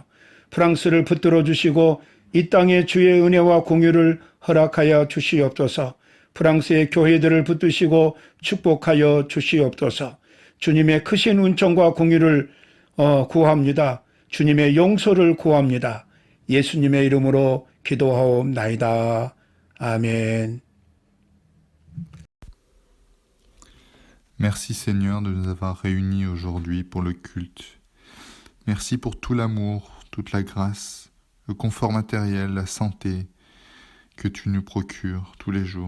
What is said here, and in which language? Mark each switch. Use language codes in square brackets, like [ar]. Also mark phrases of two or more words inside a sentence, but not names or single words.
[ko] 프랑스를 붙들어 주시고 이 땅에 주의 은혜와 공유를 허락하여 주시옵소서. 프랑스의 교회들을 붙드시고 축복하여 주시옵소서. 주님의 크신 은총과 공유를 구합니다. 주님의 용서를 구합니다. 예수님의 이름으로 기도하옵나이다. 아멘. [fr] Merci Seigneur de nous avoir réunis aujourd'hui pour le culte. Merci pour tout l'amour, toute la grâce, le confort matériel, la santé que tu nous procures tous les jours.